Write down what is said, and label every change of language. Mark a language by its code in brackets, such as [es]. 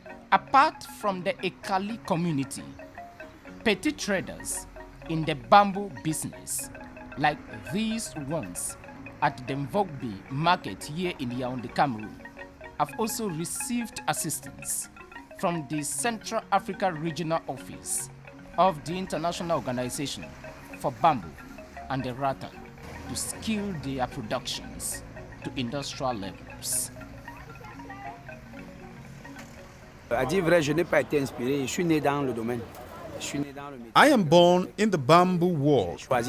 [en] Apart from the Ekali community, petty traders in the bamboo business, like these ones at the Mvogbi market here in Yaoundé, Cameroon, have also received assistance from the Central Africa Regional Office of the International Organization for Bamboo and the Rattan to scale their productions to industrial levels. [fr] À dire vrai, je n'ai pas été inspiré, je suis né dans le domaine. [en] I am born in the bamboo world.